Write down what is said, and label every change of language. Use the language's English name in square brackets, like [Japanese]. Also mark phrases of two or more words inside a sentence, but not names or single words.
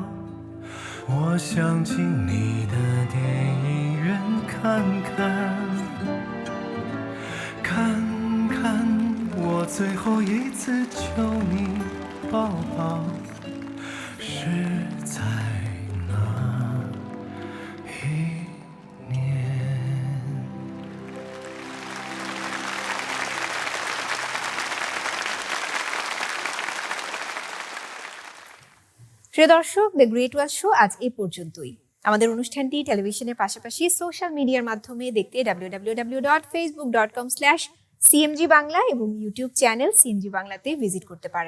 [Chinese] 我想进你的电影院看看，看看我最后一次求你抱抱是在哪一年。 [Bangla] প্রিয় দর্শক, দ্য গ্রেট ওয়াল শো আজ এই পর্যন্তই। আমাদের অনুষ্ঠানটি টেলিভিশনের পাশাপাশি [English] social media-r [Bangla] মাধ্যমে দেখতে www.facebook.com/cmg বাংলা এবং [English] YouTube channel [Bangla] সিএমজি বাংলাতে ভিজিট করতে পারেন।